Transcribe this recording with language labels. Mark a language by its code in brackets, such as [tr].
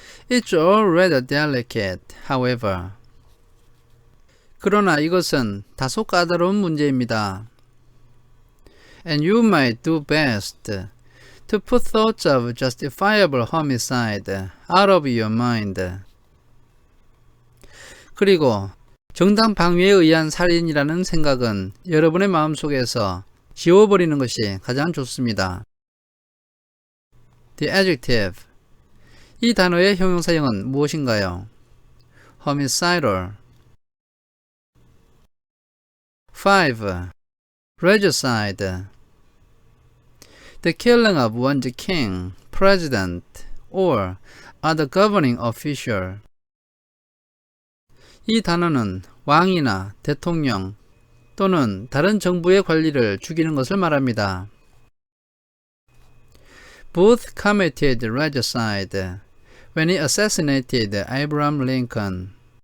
[en] It's all rather delicate, however. [ko] 그러나 이것은 다소 까다로운 문제입니다. [en] And you might do best to put thoughts of justifiable homicide out of your mind. [ko] 그리고 정당 방위에 의한 살인이라는 생각은 여러분의 마음속에서 지워버리는 것이 가장 좋습니다. [en] The adjective. [ko] 이 단어의 형용사형은 무엇인가요? [en] homicidal. 5. regicide. The killing of one's king, president, or other governing official. [ko] 이 단어는 왕이나 대통령 또는 다른 정부의 관리를 죽이는 것을 말합니다. [en] Booth committed regicide when he assassinated Abraham Lincoln.